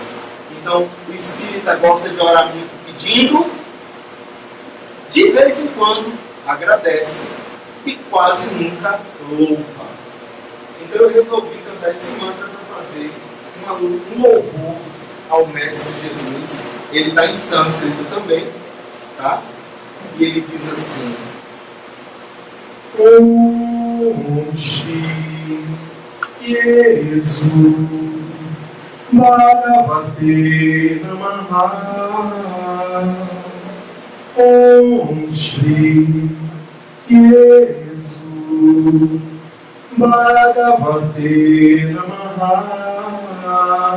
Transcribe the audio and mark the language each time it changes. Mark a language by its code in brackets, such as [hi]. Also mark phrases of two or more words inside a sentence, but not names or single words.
[pt] Então, o espírita gosta de orar muito pedindo, de vez em quando agradece e quase nunca louva. Então eu resolvi cantar esse mantra para fazer um louvor ao Mestre Jesus. Ele está em sânscrito também, tá? E ele diz assim: [sa] Om Shri Jesus Bhagavate Namaha. Om Shri Jesus Bhagavate Namaha.